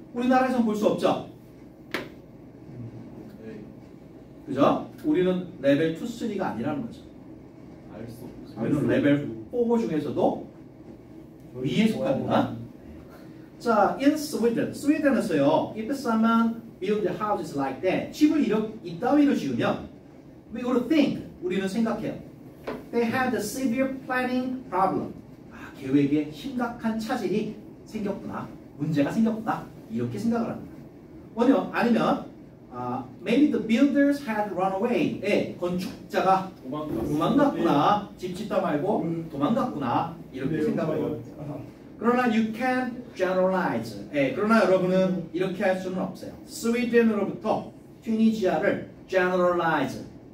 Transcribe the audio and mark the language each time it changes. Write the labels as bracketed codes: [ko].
[ko] 우리나라에서는 볼 수 없죠? 네. 그죠? 우리는 레벨 2, 3가 아니라는 거죠. 알 수 없어. 우리는 레벨 4 중에서도 위에 속한다. 자, [en] in Sweden, [ko] 스웨덴에서요. [en] If someone build houses like that, [ko] 집을 이따위로 지으면 [en] we would think, [ko] 우리는 생각해요. [en] They had a severe planning problem. [ko] 계획에 심각한 차질이 생겼구나. 문제가 생겼구나. 이렇게 생각을 합니다. 아니면 [en] maybe the builders had run away. [ko] 건축자가 도망갔구나. 집 짓다 말고 도망갔구나. 이렇게 생각을 합니다. 그러나 [en] you can generalize. [ko] 그러나 여러분은 이렇게 할 수는 없어요. 스웨덴으로부터 튀니지아를 generalize.